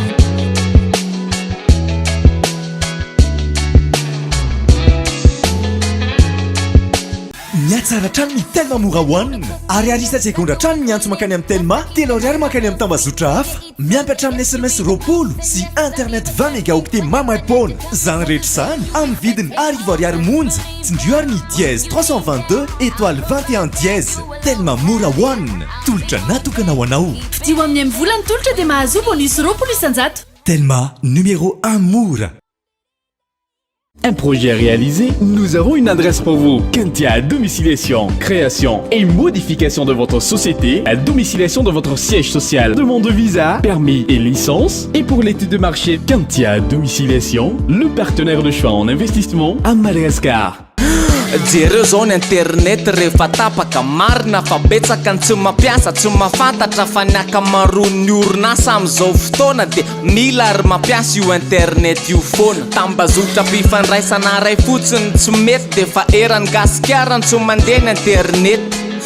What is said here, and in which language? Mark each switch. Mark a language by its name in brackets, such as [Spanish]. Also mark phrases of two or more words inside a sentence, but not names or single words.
[Malagasy] miatsara trano ny telma mora hoanina ary arisatsy gondra trano ny antso mankany amin'ny telma telo ariary mankany amin'ny tambazotra hafa miampy hatramin'ny sms roapolo sy internet 20 mégaoctet mamaipona zany rehetra zany amin'ny vidiny arivo ariary monja tsindrioary ny [French] dièse 322 étoile 21 dièse [Malagasy] telma mora hoanina tolotra natokana ho anao fidio amin'ny volany tolotra dia mahazo bonus roapolo isanjato telma numéro 1 mora. [French] Un projet réalisé, nous avons une adresse pour vous. Kentia Domiciliation, création et modification de votre société, à domiciliation de votre siège social, demande de visa, permis et licence. Et pour l'étude de marché, Kentia Domiciliation, le partenaire de choix en investissement à Madagascar. [Malagasy] jereo zao ny internet rehefa tapaka marina fa betsaka ny tsy mampiasa tsy mahafantatra fa ny akamaroan'ny orinasa am'izao fotoana de mila ary mampiasa io internet io foana tambazotra mpifandraisana ray fotsiny tsy mety de fa erany gasikarany tsy mandeha ny internet